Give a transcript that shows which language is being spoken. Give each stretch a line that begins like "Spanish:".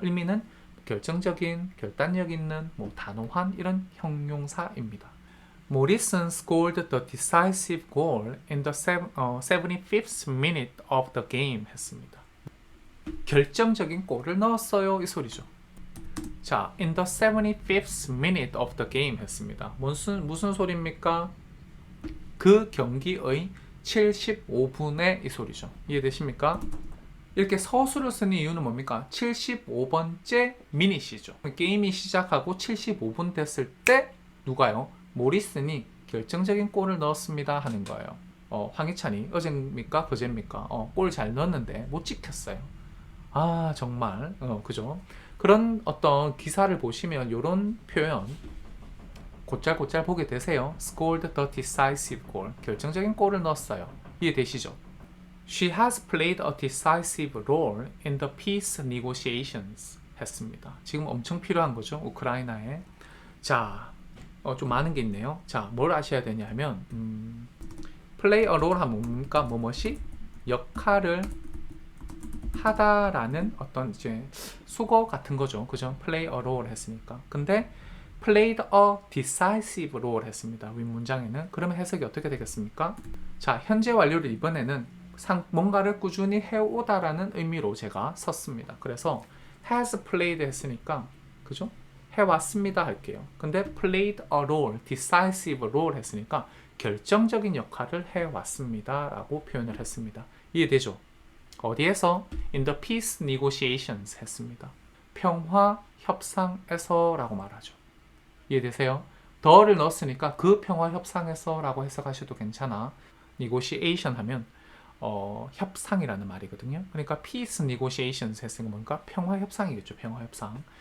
Korean: 의미는 결정적인, 결단력 있는, 뭐 단호한 이런 형용사입니다.
English: Morrison scored the decisive goal in the 75th minute of the game
Korean: 했습니다. 결정적인 골을 넣었어요 이 소리죠.
English: 자, in the 75th minute of the game
Korean: 했습니다. 무슨 소리입니까? 그 경기의 75분의 이 소리죠. 이해되십니까? 이렇게 서술을 쓰는 이유는 뭡니까? 75번째 미닛이죠. 게임이 시작하고 75분 됐을 때 누가요? 모리슨이 결정적인 골을 넣었습니다 하는 거예요. 황희찬이 어제입니까? 그제입니까? 골 잘 넣었는데 못 지켰어요. 아, 정말. 그죠? 그런 어떤 기사를 보시면 이런 표현 곧잘곧잘 보게 되세요.
English: scored the decisive goal.
Korean: 결정적인 골을 넣었어요. 이해되시죠?
English: She has played a decisive role in the peace negotiations
Korean: 했습니다. 지금 엄청 필요한 거죠. 우크라이나에. 자, 좀 많은 게 있네요. 자, 뭘 아셔야 되냐면
English: play a role
Korean: 하면 뭡니까? 뭐뭐시? 역할을 하다라는 어떤 이제 수거 같은 거죠. 그죠?
English: play a role 했으니까. 근데 played a decisive role
Korean: 했습니다. 윗문장에는. 그러면 해석이 어떻게 되겠습니까? 자, 현재 완료를 이번에는 뭔가를 꾸준히 해오다라는 의미로 제가 썼습니다. 그래서 has played 했으니까 그죠? 해왔습니다 할게요. 근데 played a role, decisive role 했으니까 결정적인 역할을 해왔습니다 라고 표현을 했습니다. 이해되죠? 어디에서?
English: In the peace negotiations
Korean: 했습니다. 평화 협상에서 라고 말하죠. 이해되세요? 더를 넣었으니까 그 평화 협상에서 라고 해석하셔도 괜찮아. negotiation 하면 협상이라는 말이거든요. 그러니까 peace negotiations 했으니까 뭔가 평화 협상이겠죠. 평화 협상.